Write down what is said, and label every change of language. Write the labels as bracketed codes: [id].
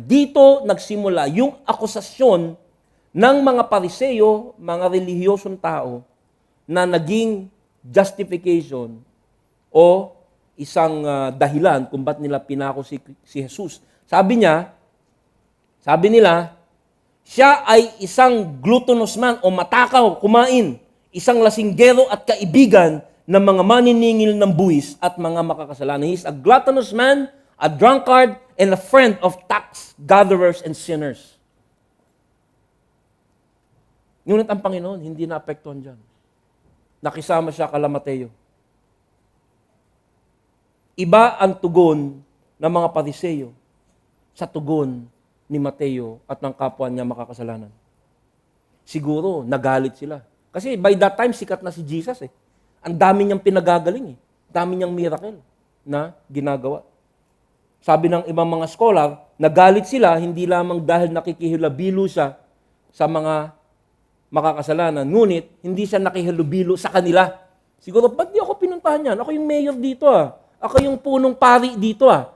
[tl] Dito nagsimula yung akusasyon ng mga Pariseo, mga relihiyosong tao, na naging justification o isang dahilan kung ba't nila pinako si Jesus. Sabi nila, siya ay isang gluttonous man o matakaw, kumain, isang lasinggero at kaibigan ng mga maniningil ng buwis at mga makakasalanan. [en] He is a gluttonous man, a drunkard, and a friend of tax gatherers and sinners. [tl] Ngunit ang Panginoon, hindi naapektuhan dyan. Nakisama siya kala Mateo. Iba ang tugon ng mga Pariseo sa tugon ni Mateo at ng kapwa niya makakasalanan. Siguro, nagalit sila. Kasi [en] by that time, [tl] sikat na si Jesus eh. Ang dami niyang pinagagaling eh. Dami niyang miracle na ginagawa. Sabi ng ibang mga scholar, nagalit sila hindi lamang dahil nakikihilabilo siya sa mga makakasalanan, ngunit hindi siya nakihilabilo sa kanila. Siguro, ba't di ako pinuntahan yan? Ako yung mayor dito ah. Ako yung punong pari dito ah.